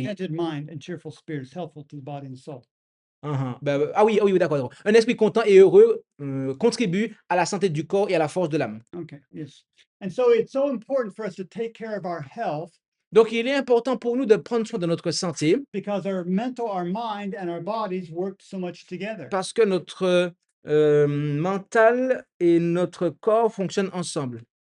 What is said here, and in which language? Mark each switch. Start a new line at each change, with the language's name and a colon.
English: contented mind and cheerful spirit is helpful to the body and soul.
French: Ah oui, d'accord, d'accord. Un esprit content et heureux contribue à la santé du corps et à la force de l'âme.
English: Okay, yes. And so it's so important for us to take care of our health
French: Donc, il est important pour nous de prendre soin de notre santé
English: because our mental, our mind, and our bodies work so much together.
French: parce que notre mental et notre corps fonctionnent ensemble.